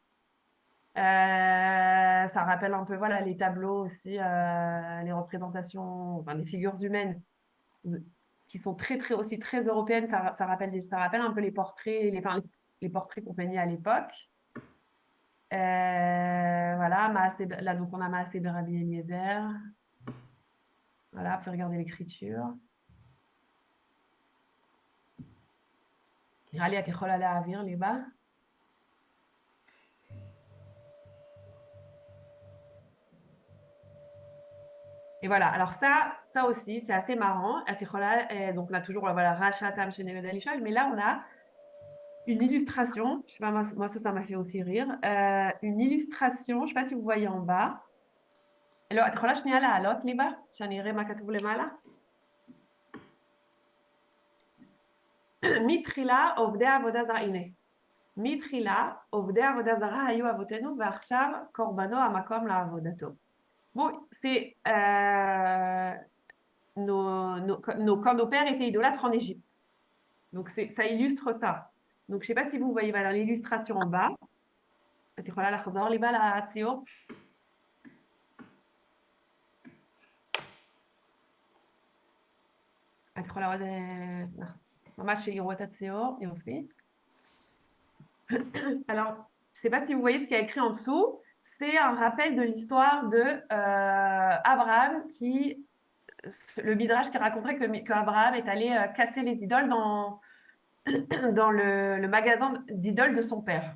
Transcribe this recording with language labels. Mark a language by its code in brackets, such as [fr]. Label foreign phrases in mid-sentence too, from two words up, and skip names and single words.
[fr] Ça rappelle un peu, voilà, les tableaux aussi, les représentations, enfin, des figures humaines qui sont aussi très européennes. Ça rappelle un peu les portraits, les portraits qu'on peignait à l'époque. Voilà, là, donc on a [he] מעשה רבי אליעזר. [fr] Voilà, vous pouvez regarder l'écriture. [he] נראה לי את יכולה להעביר לי בה. [fr] Et voilà, alors ça aussi, c'est assez marrant. Donc on a toujours voilà, Racha, Tam, Shene, Yod, Alishol, mais là on a une illustration. Je sais pas, moi ça m'a fait aussi rire. Une illustration, je ne sais pas si vous voyez en bas. Alors, [he] את יכולה שנייה לעלות לי בה, שאני אראה מה כתוב למעלה? מתחילה עובדי עבודה זרה, הנה. מתחילה עובדי עבודה זרה היו אבותינו ועכשיו קורבנו המקום לעבודתו. [fr] Bon, c'est quand nos pères étaient idolâtres en Égypte. Donc, ça illustre ça. Donc, je ne sais pas si vous voyez voilà, l'illustration en bas. [he] את יכולה לחזור לי בה לציור? את יכולה עוד... ממש שיראו את הציור, יופי. [fr] Alors, je ne sais pas si vous voyez ce qu'il y a écrit en dessous. C'est un rappel de l'histoire de Abraham le Midrash qui raconterait qu'Abraham est allé casser les idoles dans le magasin d'idoles de son père.